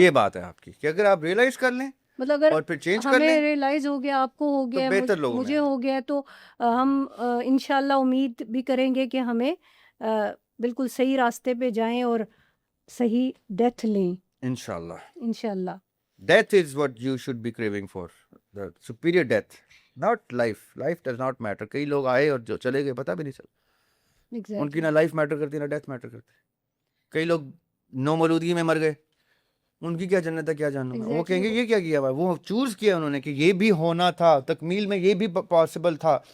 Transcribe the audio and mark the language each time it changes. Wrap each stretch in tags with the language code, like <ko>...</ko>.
<ur>یہ بات ہے آپ کی کہ اگر آپ ریئلائز کر لیں مطلب اگر اور پھر چینج کر لیں ہمیں ریئلائز ہو گیا، آپ کو ہو گیا، بہتر لوگوں میں مجھے ہو گیا، تو ہم انشاءاللہ امید بھی کریں گے کہ ہمیں بالکل صحیح راستے پہ جائیں اور صحیح ڈیتھ لیں انشاءاللہ. انشاءاللہ.</ur> <en>Death is what you should be craving for, the superior death, not life. Life does not matter.</en> <ur>کئی لوگ آئے اور جو چلے گئے پتہ بھی نہیں چلا. ان کی نہ لائف میٹر کرتی نہ ڈیتھ میٹر کرتی. کئی لوگ نو مولودگی میں مر گئے، ان کی کیا جنت ہے کیا جہنم ہے. وہ کہیں گے یہ کیا کیا ہوا ہے، وہ چوز کیا انہوں نے کہ یہ بھی ہونا تھا، تکمیل میں یہ بھی پاسبل تھا.</ur>